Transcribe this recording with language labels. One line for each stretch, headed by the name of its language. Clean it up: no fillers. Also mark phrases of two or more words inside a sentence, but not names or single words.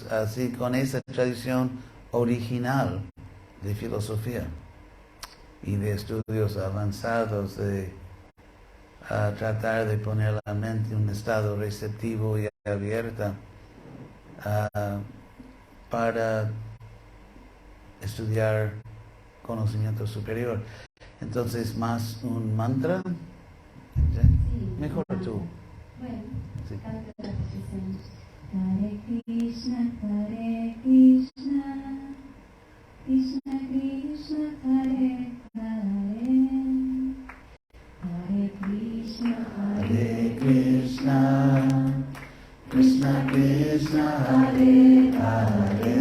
Spanish: así con esa tradición original de filosofía y de estudios avanzados, de tratar de poner la mente en un estado receptivo y abierta para estudiar conocimiento superior. Entonces, más un mantra. Sí, Mejor tú. Bueno, Sí. canto la repetición.
Sanskrit: Hare Krishna, Krishna Krishna, Hare Hare, Hare Krishna, Hare Krishna, Krishna Krishna, Hare Hare,